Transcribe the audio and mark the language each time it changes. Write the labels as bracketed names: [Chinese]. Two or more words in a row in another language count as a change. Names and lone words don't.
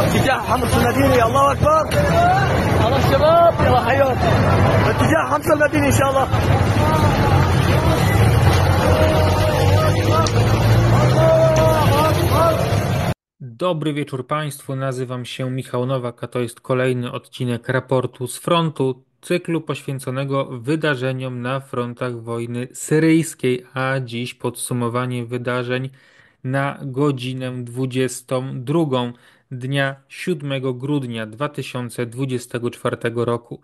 [Arabic] باتجاه حمص المدينة. الله أكبر. يلا الشباب يلا حياك باتجاه حمص المدينة إن شاء الله. [Polish] Dobry wieczór Państwu, nazywam się Michał Nowak, a to jest kolejny odcinek raportu z frontu, cyklu poświęconego wydarzeniom na frontach wojny syryjskiej, a dziś podsumowanie wydarzeń na godzinę 22 dnia 7 grudnia 2024 roku.